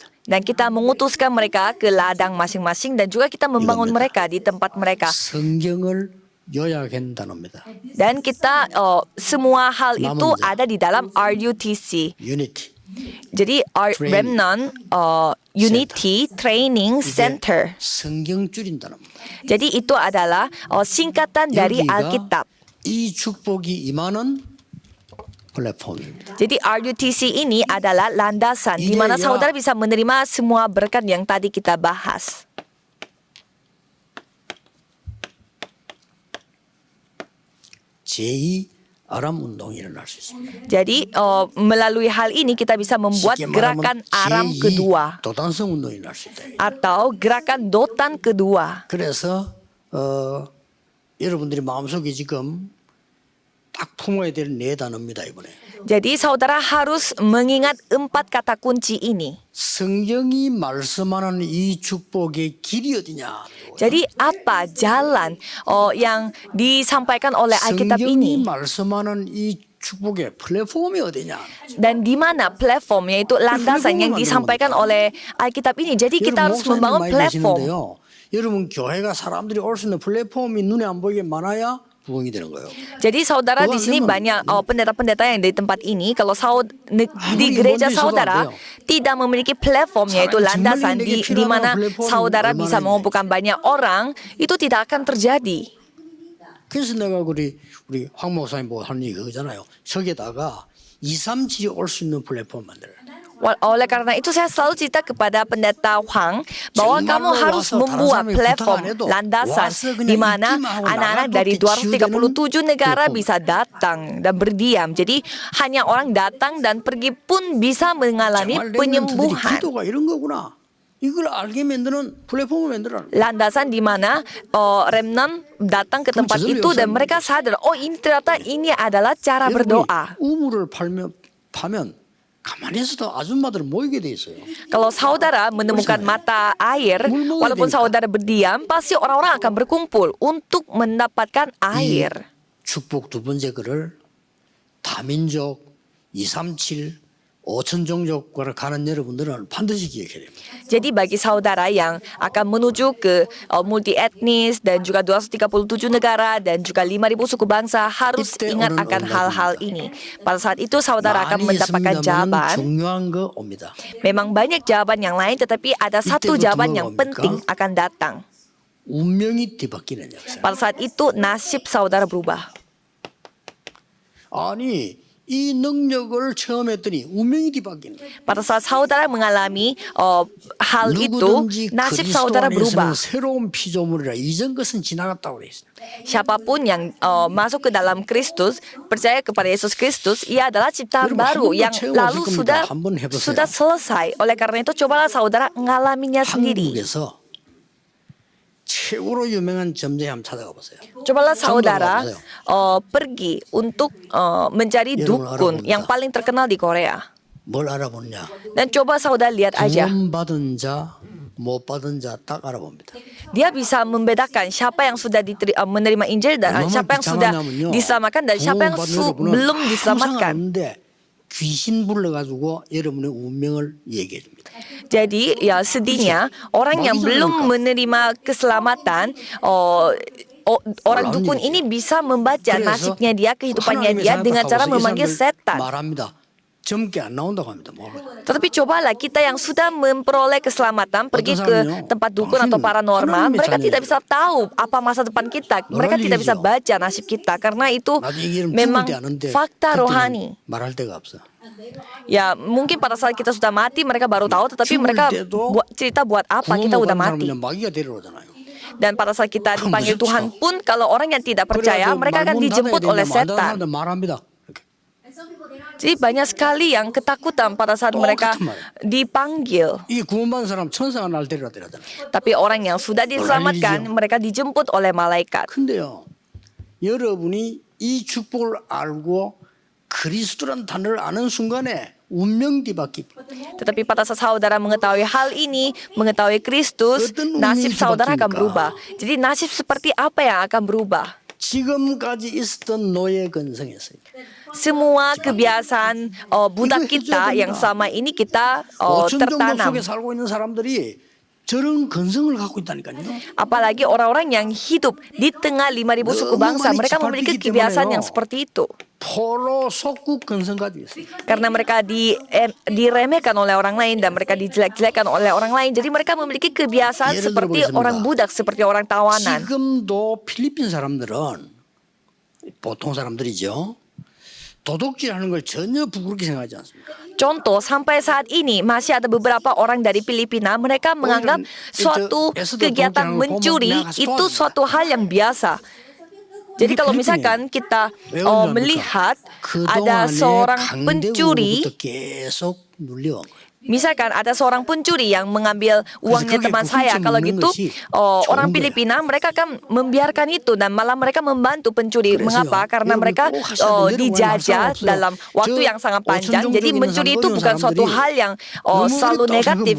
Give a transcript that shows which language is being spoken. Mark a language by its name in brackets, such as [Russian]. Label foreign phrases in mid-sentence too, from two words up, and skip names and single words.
[Indonesian] Dan kita mengutuskan mereka ke ladang masing-masing dan juga kita membangun mereka di tempat mereka. [Korean] 성경을 요약한 단어입니다. [Indonesian] Dan kita semua hal itu ada di dalam RUTC. Unity. Jadi Remnant Unity Training Center. [Korean] 성경 줄인 단어입니다. [Indonesian] Jadi itu adalah singkatan dari Alkitab. [Korean] 이 축복이 임하는 플랫폼입니다. [Indonesian] Jadi RUTC ini adalah landasan di mana saudara bisa menerima semua berkat yang tadi kita bahas. [Korean] 제2 아람 운동이 일어날 수 있습니다. [Indonesian] Jadi melalui hal ini kita bisa membuat [Korean] 쉽게 [Indonesian] gerakan [Korean] 말하면 [Indonesian] Aram kedua [Korean] 도단성 운동이 일어날 수 있다. [Indonesian] atau gerakan Dotan kedua. [Korean] 그래서 여러분들이 마음속에 지금 딱 품어야 될 네 단어입니다 이번에. [Indonesian] Jadi saudara harus mengingat 4 kata kunci ini. [Korean] 성경이 말씀하는 이 축복의 길이 어디냐? [Indonesian] Jadi apa jalan yang disampaikan oleh Alkitab [Korean] 성경이 [Indonesian] ini? [Korean] 말씀하는 이 축복의 플랫폼이 어디냐? [Indonesian] Dan di mana platform yaitu landasan yang disampaikan oleh Alkitab ini. Jadi kita harus membangun platform. [Korean] 여러분 교회가 사람들이 올 수 있는 플랫폼이 눈에 안 보이게 많아야 부흥이 되는 거예요. [Indonesian] Jadi saudara di sini banyak pendeta-pendeta yang di tempat ini. Kalau di gereja saudara tidak memiliki platform yaitu landasan di mana saudara bisa mengumpulkan banyak orang, itu tidak akan terjadi. [Korean] 그래서 내가 우리 황 목사님 보고 하는 얘기 그거잖아요. 저기다가 2, 3, 7이 올 수 있는 플랫폼 만들어. [Indonesian] Oleh karena itu saya selalu cerita kepada pendeta Huang bahwa kamu harus membuat platform landasan di mana anak-anak dari 237 negara bisa datang dan berdiam. Jadi hanya orang datang dan pergi pun bisa mengalami penyembuhan. [Korean] 기도가 이런 거구나. 이걸 알게 만드는 플랫폼을 만들어. [Indonesian] Landasan di mana remnant datang ke tempat [Korean] 저절로 [Indonesian] itu dan [Korean] 역사합니다. [Indonesian] mereka sadar, oh ini ternyata ini adalah cara [Korean] 여러분이 [Indonesian] berdoa. [Korean] 우물을 파면 가만히 있어도 아줌마들 모이게 돼 있어요. [Indonesian] Kalau saudara menemukan mata air, Mulmul walaupun [Korean] 되니까. [Indonesian] saudara berdiam, pasti orang-orang akan berkumpul untuk mendapatkan air. [Korean] 축복 두 번째 글을 다민족 237 5천 종족과를 가는 여러분들은 반드시 기억해야 됩니다. [Indonesian] Jadi bagi saudara yang akan menuju ke multi etnis dan juga 237 negara dan juga 5.000 suku bangsa harus [Korean] 이때 [Indonesian] ingat [Korean] 오는 [Indonesian] akan [Korean] 언약입니다. [Indonesian] hal-hal ini. Pada saat itu saudara akan [Korean] 많이 [Indonesian] mendapatkan [Korean] 있습니다만 [Indonesian] jawaban. [Korean] 중요한 거 옵니다. [Indonesian] Memang banyak jawaban yang lain tetapi ada satu [Korean] 이때부터 [Indonesian] jawaban yang [Korean] 뭡니까? [Indonesian] penting akan datang. [Korean] 운명이 뒤바뀌는 역사. [Indonesian] Pada saat itu nasib saudara berubah. [Korean] 아니 이 능력을 처음 했더니 운명이 뒤바뀌는 거예요. [Indonesian] Pada saat saudara mengalami hal itu, [Korean] 누구든지 [Indonesian] nasib [Korean] 그리스도 [Indonesian] saudara [Korean] 안에서는 [Indonesian] berubah. [Korean] 새로운 피조물이라 이전 것은 지나갔다고 돼 있어요. [Indonesian] Siapapun yang masuk ke dalam Kristus, percaya kepada Yesus Kristus, ia adalah ciptaan [Korean] 여러분, [Indonesian] baru [Korean] 한번 [Indonesian] yang [Korean] 체험하실 [Indonesian] lalu [Korean] 겁니다. 한번 해보세요. [Indonesian] sudah selesai. Oleh karena itu cobalah saudara mengalaminya sendiri. [Korean] 한국에서 최고로 유명한 점쟁이 한번 찾아가 보세요. [Indonesian] Cobalah saudara [Korean] 가보세요. [Indonesian] pergi untuk mencari [Korean] 여러분 [Indonesian] dukun [Korean] 알아봅니다. [Indonesian] yang paling terkenal di Korea. [Korean] 뭘 알아보냐? [Indonesian] Dan coba saudara lihat aja. [Korean] 구원 받은 자, 못 받은 자 딱 알아봅니다. [Indonesian] Dia bisa membedakan siapa yang sudah menerima Injil dan [Korean] 얼마나 [Indonesian] siapa yang sudah [Korean] 비참하냐면요. [Indonesian] diselamatkan dan siapa yang [Korean] 구원 받는 여러분은 [Indonesian] belum [Korean] 항상 [Indonesian] diselamatkan. [Korean] 아는데 귀신 불러가지고 여러분의 운명을 얘기해 줍니다. [Indonesian] Jadi ya sedihnya orang yang belum menerima keselamatan orang dukun ini bisa membaca nasibnya dia, kehidupannya dia dengan cara memanggil setan. [Korean] 말합니다. 젊게 안 나온다고 합니다. [Indonesian] Tetapi cobalah kita yang sudah memperoleh keselamatan pergi ke tempat dukun atau paranormal, mereka tidak bisa tahu apa masa depan kita. Mereka tidak bisa baca nasib kita karena itu memang fakta rohani. [Korean] 말할 데가 없어. [Indonesian] Ya mungkin pada saat kita sudah mati mereka baru tahu, tetapi mereka cerita buat apa kita udah mati. [Korean] 마귀가 데려오잖아요. [Indonesian] Dan pada saat kita dipanggil Tuhan pun, kalau orang yang tidak percaya, mereka akan dijemput oleh setan. [Korean] 말합니다. [Indonesian] Jadi banyak sekali yang ketakutan pada saat mereka dipanggil. [Korean] 이 구원받은 사람 천사가 날 데려라 데려잖아요. [Indonesian] Tapi orang yang sudah diselamatkan, mereka dijemput oleh malaikat. [Korean] 근데요, 여러분이 이 축복을 알고 그리스도란 단어를 아는 순간에 운명 뒤바뀌. [Indonesian] Tetapi pada saat saudara mengetahui hal ini, mengetahui Kristus, nasib saudara akan berubah. Jadi nasib seperti apa yang akan berubah? [Korean] 지금까지 있었던 노예 근성에서 [Indonesian] Semua kebiasaan budak kita yang selama ini kita [Korean] 5천 종족 [Indonesian] tertanam. [Korean] 속에 살고 있는 사람들이 저런 근성을 갖고 있다니까요. [Indonesian] Apalagi orang-orang yang hidup di tengah 5.000 suku bangsa, mereka memiliki kebiasaan yang seperti itu. [Korean] 포로 속국 근성 가지고 있어요. [Indonesian] Karena mereka diremehkan oleh orang lain dan mereka dijelek-jelekan oleh orang lain. Jadi mereka memiliki kebiasaan [Korean] 예를 [Indonesian] seperti [Korean] 들어보겠습니다. [Indonesian] orang budak, seperti orang tawanan. [Korean] 지금도 필리핀 사람들은 보통 사람들이죠. 도둑질하는 걸 전혀 부끄럽게 생각하지 않습니다. [Indonesian] Contoh, sampai saat ini masih ada beberapa orang dari Filipina, mereka menganggap suatu kegiatan mencuri itu suatu hal yang biasa. Jadi kalau misalkan kita melihat ada seorang pencuri, 계속 눌려온 거예요. misalkan ada seorang pencuri yang mengambil uangnya teman saya, kalau gitu orang Filipina mereka akan membiarkan itu dan malah mereka membantu pencuri. Mengapa? Karena mereka dijajah dalam waktu yang sangat panjang. Jadi mencuri itu bukan suatu hal yang selalu negatif.